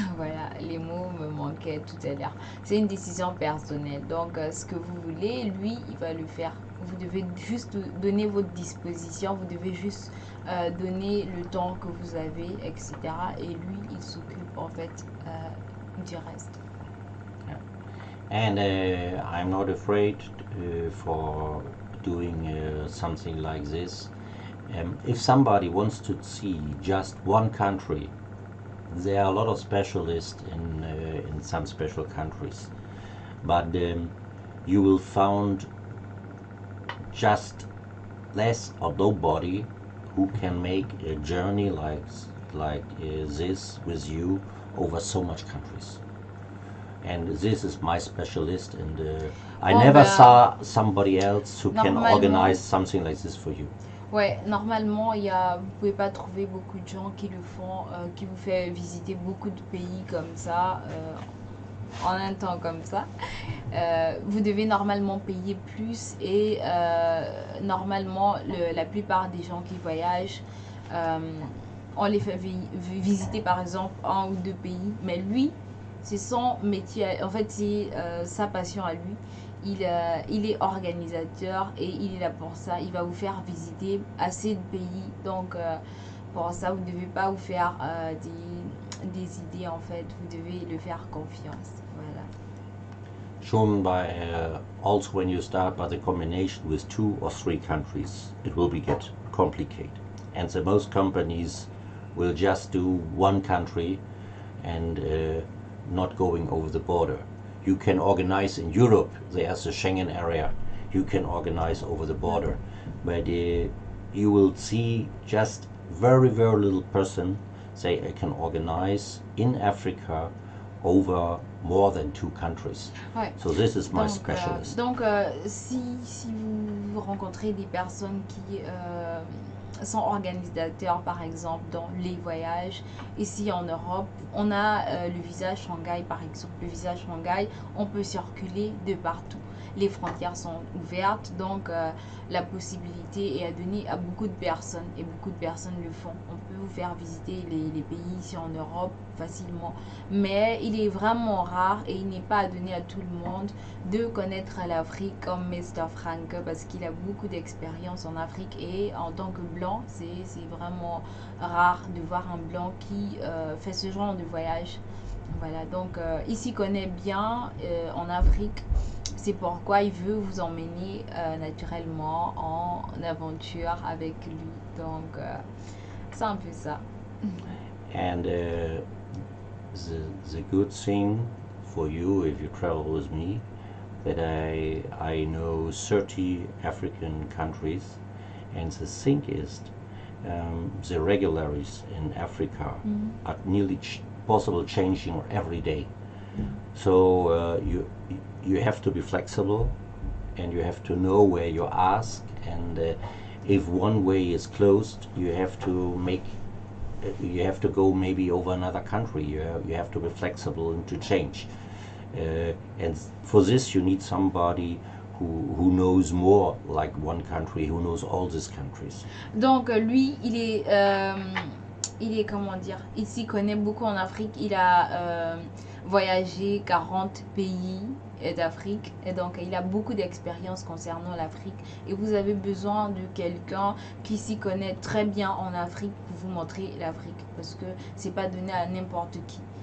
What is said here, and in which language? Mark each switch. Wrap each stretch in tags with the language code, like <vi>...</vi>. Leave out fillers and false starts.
<fr>Voilà, les mots me manquaient tout à l'heure. C'est une décision personnelle. Donc, ce que vous voulez, lui, il va le faire. Vous devez juste donner votre disposition. Vous devez juste donner le temps que vous avez, etc. Et lui, il s'occupe en fait du reste.</fr> <en>And I'm not afraid for doing something like this. If somebody wants to see just one country, there are a lot of specialists in some special countries, but you will find just less or nobody who can make a journey like this with you over so much countries. And this is my specialist, and I</en> <fr>Bon,</fr> <en>never</en> <fr>ben,</fr> <en>saw somebody else who can</en> <fr>normalement-</fr> <en>organize something like this for you.</en> <fr>Ouais, normalement, vous pouvez pas trouver beaucoup de gens qui le font, qui vous fait visiter beaucoup de pays comme ça, en un temps comme ça. Vous devez normalement payer plus et normalement, la plupart des gens qui voyagent, on les fait visiter par exemple un ou deux pays, mais lui, c'est son métier, en fait c'est sa passion à lui. Il est organisateur et il est là pour ça. Il va vous faire visiter assez de pays. Donc, pour ça, vous ne devez pas vous faire des idées, en fait. Vous devez le faire confiance. Voilà.</fr> <en>Schon by also when you start by the combination with 2 or 3 countries, it will be get complicated, and the most companies will just do one country and not going over the border. You can organize in Europe, there's a Schengen area, you can organize over the border, but you will see just very little person say I can organize in Africa over more than 2 countries. Ouais. So this is my</en> <fr>Donc,</fr> <en>specialist.</en> <fr>si vous rencontrez des personnes qui sont organisateurs, par exemple, dans les voyages, ici en Europe, on a le visa Shanghai, par exemple. Le visa Shanghai, on peut circuler de partout. Les frontières sont ouvertes, donc la possibilité est à donner à beaucoup de personnes, et beaucoup de personnes le font. On peut vous faire visiter les pays ici en Europe facilement, mais il est vraiment rare et il n'est pas à donner à tout le monde de connaître l'Afrique comme Franke, parce qu'il a beaucoup d'expérience en Afrique, et en tant que blanc, c'est vraiment rare de voir un blanc qui fait ce genre de voyage. Voilà, donc il s'y connaît bien en Afrique. C'est pourquoi il veut vous emmener naturellement en aventure avec lui. Donc, c'est un peu ça.</fr> <en>And the good thing for you if you travel with me, that I know 30 African countries, and the thing is the regularities in Africa are nearly possible changing every day. So you have to be flexible, and you have to know where you ask, and if one way is closed, you have to go maybe over another country. You have to be flexible and to change, and for this you need somebody who knows more, like one country, who knows all these countries.</en> <fr>Donc lui, il est comment dire, il s'y connaît beaucoup en Afrique. Il a voyagé 40 pays d'Afrique, et donc il a beaucoup d'expérience concernant l'Afrique, et vous avez besoin de quelqu'un qui s'y connaît très bien en Afrique pour vous montrer l'Afrique, parce que c'est pas donné à n'importe qui.</fr>